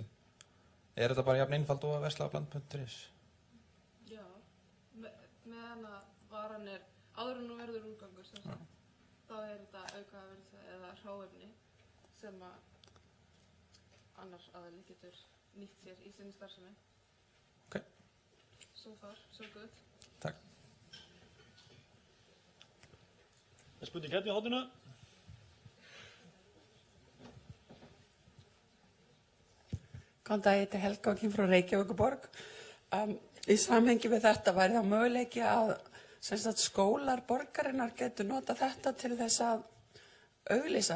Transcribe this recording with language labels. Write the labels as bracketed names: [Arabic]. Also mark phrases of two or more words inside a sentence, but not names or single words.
[Icelandic] Er þetta bara jafn einfalt og að versla á bland.is? Já, meðan að varan er áður en nú verður úrgangur, þá er þetta aukaafurð eða hráefni sem að annar aðili getur nýtt sér í sinni starfsemi. Ok. [English] So far, so good. [Icelandic] Takk. Það er spurning hérna í horninu. Góðan dag, ég heiti Helga og kem frá Reykjavíkurborg. Í samhengi við þetta væri það möguleiki að skólar borgarinnar getur nota þetta til þess að auglýsa.